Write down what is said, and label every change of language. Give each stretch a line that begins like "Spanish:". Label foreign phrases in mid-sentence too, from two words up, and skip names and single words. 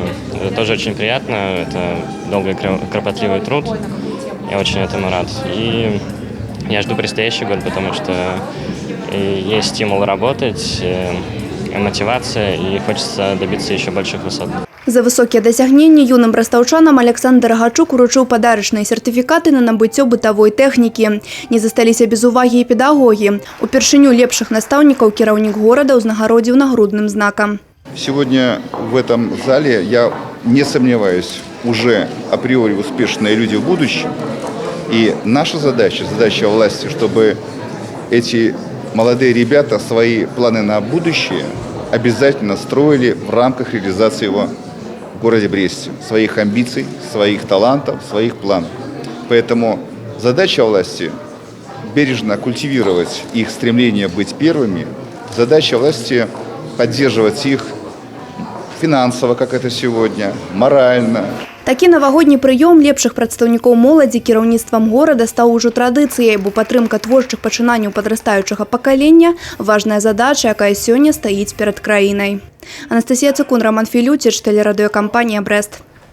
Russian: Это тоже очень приятно. Это долгий, кропотливый труд. Я очень этому рад. И я жду предстоящий год, потому что есть стимул работать, мотивация, и хочется добиться еще больших высот.
Belarusian: За высокие дасягненні юным брастаўчанам Александр Гачук уручыў падарачныя сертыфікаты на набыццё бытавой тэхнікі. Не засталіся без увагі і педагогі. Упершыню лепшых настаўнікаў кіраўнік горада ўзнагародзіў нагрудным знаком.
Russian: Сегодня в этом зале, я не сомневаюсь, уже априори успешные люди в будущем. И наша задача власти, чтобы эти молодые ребята свои планы на будущее обязательно строили в рамках реализации его в городе Бресте, своих амбиций, своих талантов, своих планов. Поэтому задача власти – бережно культивировать их стремление быть первыми, задача власти – поддерживать их финансово, как это сегодня, морально.
Belarusian: Такі навагодні прыём лепшых прадстаўнікоў моладзі кіраўніцтвам горада стаў ужо традыцыяй, бо падтрымка творчых пачынанняў падрастаючага пакалення – важная задача, якая сёння стаіць перад краінай. Анастасія Цыкун, Роман Філюціч, тэлерадыёкампанія «Брэст».